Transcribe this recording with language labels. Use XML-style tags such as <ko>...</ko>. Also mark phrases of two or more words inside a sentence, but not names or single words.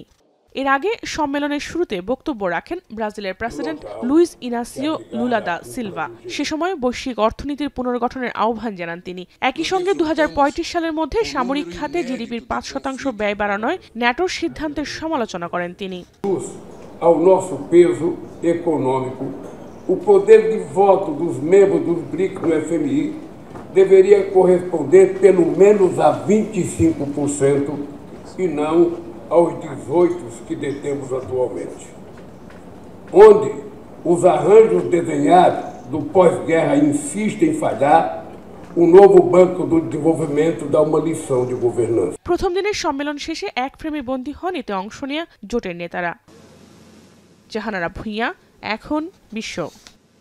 <bn>এর আগে সম্মেলনের শুরুতে বক্তব্য রাখেন ব্রাজিলের প্রেসিডেন্ট লুইস ইনাসিও লুলা দা সিলভা। সে সময় বৈশ্বিক অর্থনীতির পুনর্গঠনের আহ্বান জানান তিনি। একই সঙ্গে 2035 সালের মধ্যে সামরিক খাতে জিডিপির 5% ব্যয় বাড়ানোয় ন্যাটোর সিদ্ধান্তের সমালোচনা করেন তিনি।</bn> <pt>ao nosso peso econômico, o poder de voto dos membros dos BRICS no FMI deveria corresponder pelo menos a 25% e não aos 18 que detemos atualmente, onde os arranjos desenhados do pós-guerra insistem em falhar. O novo Banco do Desenvolvimento dá uma lição de governança.</pt> <bn>প্রথম দিনের সম্মেলন শেষে এক ফ্রেমে বন্দী হন এতে অংশ নেয়া জোটের নেতারা। জাহানারা ভুঁইয়া, এখন বিশ্ব।</bn>